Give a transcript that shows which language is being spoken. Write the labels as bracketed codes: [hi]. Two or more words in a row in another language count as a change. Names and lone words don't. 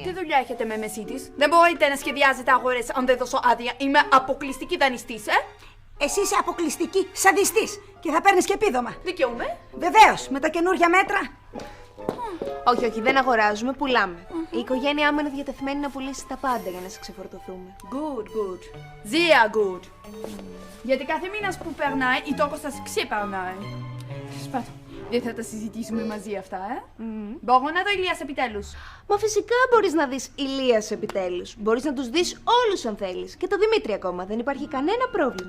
[el] Τι δουλειά έχετε με μεσίτης? Δεν μπορείτε να σχεδιάζετε αγορές αν δεν δώσω άδεια. Είμαι αποκλειστική δανειστής, Εσύ είσαι αποκλειστική σαδιστής και θα παίρνεις και επίδομα. Δικαιούμαι. Βεβαίως, με τα καινούργια μέτρα. Όχι, δεν αγοράζουμε, πουλάμε. Η οικογένειά μου είναι διατεθειμένη να πουλήσει τα πάντα για να σε ξεφορτωθούμε. [en] Good. [de] Sehr gut. [el] Γιατί κάθε μήνας που περνάει, η τόκος σας ξεπερνάει. Σπάτω. Δεν θα τα συζητήσουμε μαζί αυτά, Μπορώ να δω Ηλίας επιτέλους? Μα φυσικά μπορείς να δεις Ηλίας επιτέλους. Μπορείς να τους δεις όλους αν θέλεις. Και το Δημήτρη ακόμα, δεν υπάρχει κανένα πρόβλημα.